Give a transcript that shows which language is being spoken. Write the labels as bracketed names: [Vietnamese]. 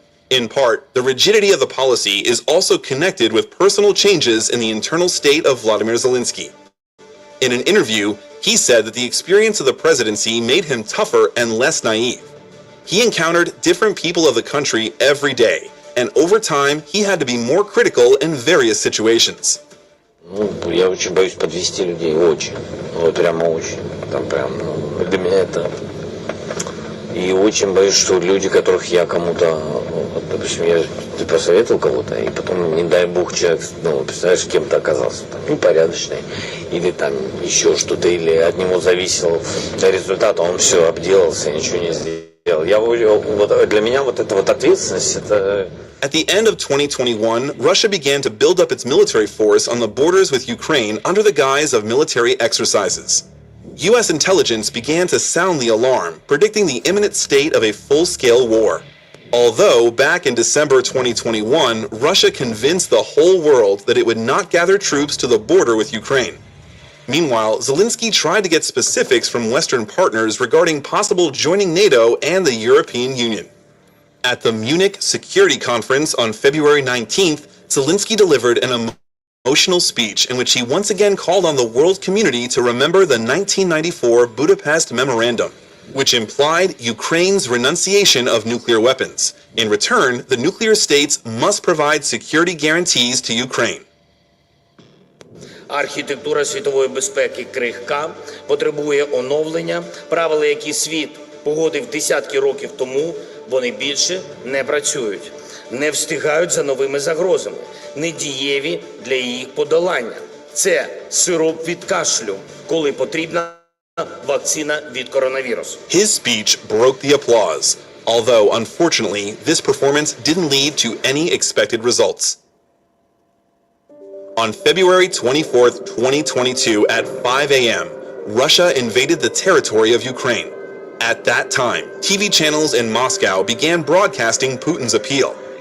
[English] In part, the rigidity of the policy is also connected with personal changes in the internal state of Volodymyr Zelensky. In an interview, he said that the experience of the presidency made him tougher and less naive. He encountered different people of the country every day, and over time, he had to be more critical in various situations. [Russian] Я очень боюсь подвести людей, очень. Вот прямо очень. Там прям, для меня это... И очень боюсь, что люди, которых я кому-то, вот, допустим, я посоветовал кого-то, и потом, не дай бог, человек, представляешь, кем-то оказался, там, непорядочный, или там еще что-то, или от него зависел результат, а он все обделался, ничего не сделал. Для меня вот эта вот ответственность, это... [English] At the end of 2021, Russia began to build up its military force on the borders with Ukraine under the guise of military exercises. U.S. intelligence began to sound the alarm, predicting the imminent state of a full-scale war. Although, back in December 2021, Russia convinced the whole world that it would not gather troops to the border with Ukraine. Meanwhile, Zelensky tried to get specifics from Western partners regarding possible joining NATO and the European Union. At the Munich Security Conference on February 19th, Zelensky delivered an emotional speech in which he once again called on the world community to remember the 1994 Budapest Memorandum, which implied Ukraine's renunciation of nuclear weapons. In return, the nuclear states must provide security guarantees to Ukraine. [Ukrainian] Архітектура світової безпеки крихка, потребує оновлення. Правила, які світ погодив десятки років тому, вони більше не працюють, не встигають за новими загрозами, не дієві для їх подолання. Це сироп від кашлю, коли потрібна вакцина від коронавірусу. [English] His speech broke the applause, although unfortunately this performance didn't lead to any expected results. On February 24th, 2022 at 5 a.m., Russia invaded the territory of Ukraine. At that time, TV channels in Moscow began broadcasting Putin's appeal.